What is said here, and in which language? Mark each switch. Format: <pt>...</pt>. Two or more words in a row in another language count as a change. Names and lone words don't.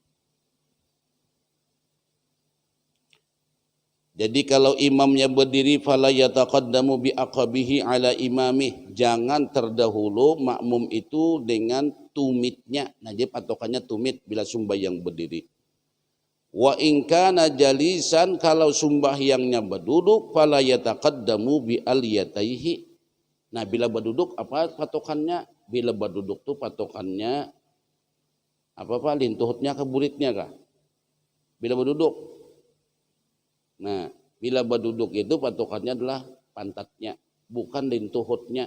<bjn>Jadi kalau imamnya berdiri</bjn> <ar>فلا يتقدم بعقبه على إمامه,</ar> <bjn>jangan terdahulu makmum itu dengan tumitnya. Nah, jadi patokannya tumit bila sembahyang berdiri.</bjn> <ar>وإن كان جالسا,</ar> <bjn>kalau sembahyangnya berduduk</bjn> <ar>فلا يتقدم بأليتيه.</ar> <bjn>Nah, bila berduduk apa patokannya? Bila berduduk tuh patokannya apa lintuhutnya ke buritnya kah? Bila berduduk. Nah, bila berduduk itu patokannya adalah pantatnya, bukan lintuhutnya.</bjn>